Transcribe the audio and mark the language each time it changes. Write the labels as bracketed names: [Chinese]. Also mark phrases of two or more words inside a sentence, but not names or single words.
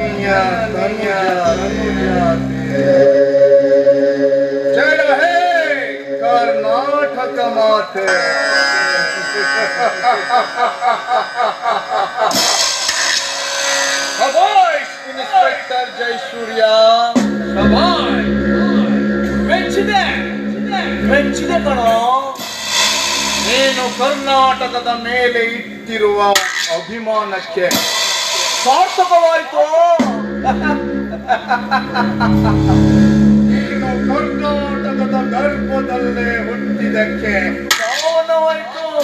[Kannada] ಜಯ ಹೇ ಕರ್ನಾಟಕ ಮಾತೆ ಶಭಾಷ್ ಇನ್ಸ್ಪೆಕ್ಟರ್ ಜಯಸೂರ್ಯ ಶಭಾಷ್ ಮೆಚ್ಚಿದೆ ಕಣೋ ನೀನು ಕರ್ನಾಟಕದ ಮೇಲೆ ಇಟ್ಟಿರುವ ಅಭಿಮಾನಕ್ಕೆ ಸಾರ್ಥಕವಾಯಿತು. ನೀನು ಕರ್ನಾಟಕದ ಗರ್ಭದಲ್ಲೇ ಹುಟ್ಟಿದಕ್ಕೆ ಸಾವನವಾಯಿತು.